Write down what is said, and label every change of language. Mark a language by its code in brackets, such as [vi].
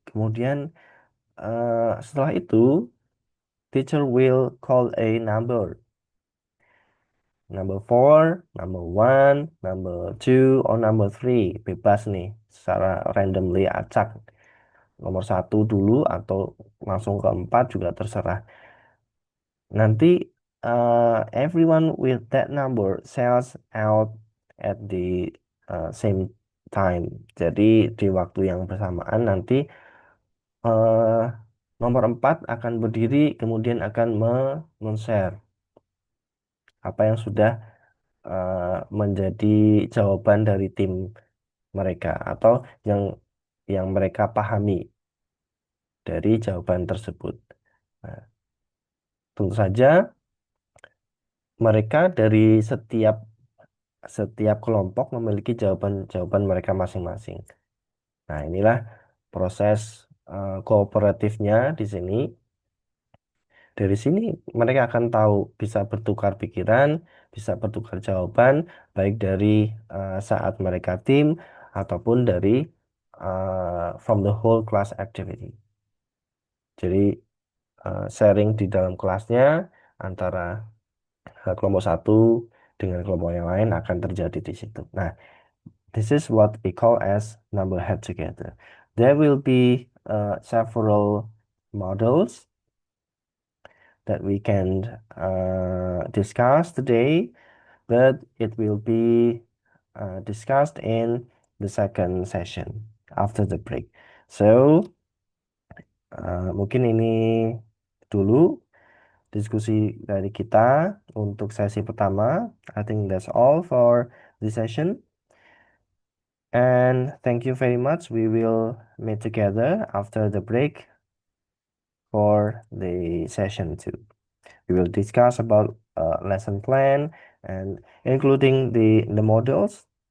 [id] Kemudian setelah itu [en] teacher will call a number. Number 4, number 1, number 2, or number 3. [id] Bebas nih, secara randomly acak. Nomor 1 dulu atau langsung ke 4 juga terserah. Nanti [en] everyone with that number sells out at the same time. [id] Jadi di waktu yang bersamaan nanti eh, nomor 4 akan berdiri kemudian akan men-share apa yang sudah menjadi jawaban dari tim mereka atau yang mereka pahami dari jawaban tersebut. Nah, tentu saja mereka dari setiap kelompok memiliki jawaban-jawaban mereka masing-masing. Nah, inilah proses kooperatifnya di sini. Dari sini mereka akan tahu bisa bertukar pikiran, bisa bertukar jawaban, baik dari saat mereka tim ataupun dari [en] from the whole class activity. [id] Jadi sharing di dalam kelasnya antara kelompok satu dengan kelompok yang lain akan terjadi di situ. [en] Nah, this is what we call as number head together. There will be several models that we can discuss today, but it will be discussed in the second session after the break. [id] So, mungkin ini dulu diskusi dari kita untuk sesi pertama. [en] I think that's all for this session. And thank you very much. We will meet together after the break for the session 2. We will discuss about lesson plan and including the models.